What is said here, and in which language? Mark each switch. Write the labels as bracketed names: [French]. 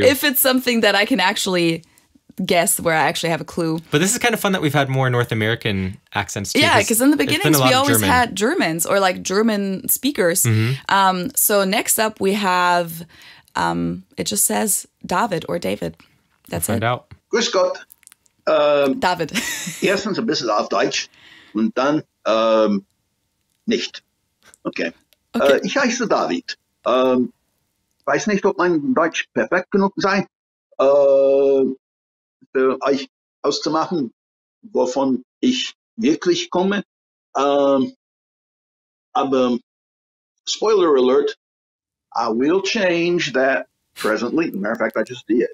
[English] If it's something that I can actually guess where I actually have a clue. But this is kind of fun that we've had more North American accents too. Yeah, because in the beginnings we always had Germans or like German speakers. Mm-hmm. So next up we have, it just says David or David. That's we'll find out. [German] Grüß Gott. David. Erstens ein bisschen auf Deutsch und dann nicht. Okay. Ich heiße David. Weiß nicht, ob mein Deutsch perfekt genug sei, für euch auszumachen, wovon ich wirklich komme. Aber [English] Spoiler alert, I will change that presently. Matter of fact, I just did.